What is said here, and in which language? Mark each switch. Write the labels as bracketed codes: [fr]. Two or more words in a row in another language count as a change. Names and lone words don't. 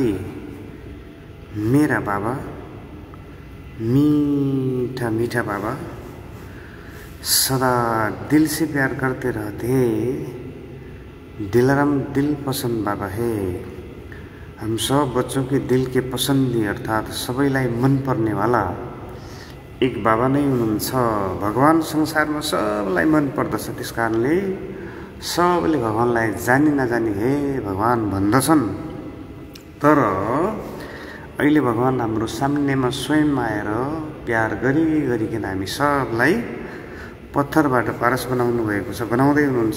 [hi] मेरा बाबा, मीठा मीठा बाबा, सदा दिल से प्यार करते रहते, दिलरम दिल पसंद बाबा है। हम सब बच्चों के दिल के पसंदी [ne] अर्थात सबैलाई मन पर्ने वाला एक बाबा नै हुनुहुन्छ। भगवान संसारमा सबैलाई मन पर्दछ, त्यसकारणले सबैले भगवानलाई जानी नजानी हे भगवान भन्दछन्। तर अहिले भगवान हाम्रो सामनेमा स्वयं आएर प्यार गरिकन हामी सबलाई पत्थरबाट पारस बनाउनु भएको छ, बनाउँदै हुनुहुन्छ।